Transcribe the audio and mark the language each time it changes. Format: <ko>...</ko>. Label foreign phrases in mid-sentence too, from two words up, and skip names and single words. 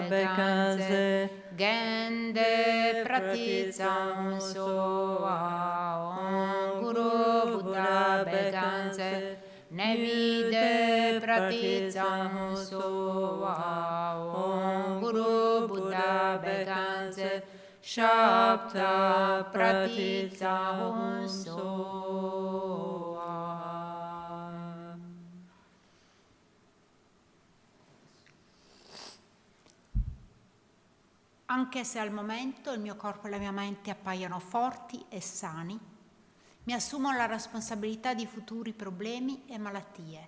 <sa>Bekanse Gende Pratitsa Hunso Om Guru Buddha Bekanse Nevide Pratitsa Hunso Om Guru Buddha Bekanse Shapta Pratitsa Hunso.</sa> <it>Anche se al momento il mio corpo e la mia mente appaiono forti e sani, mi assumo la responsabilità di futuri problemi e malattie.</it>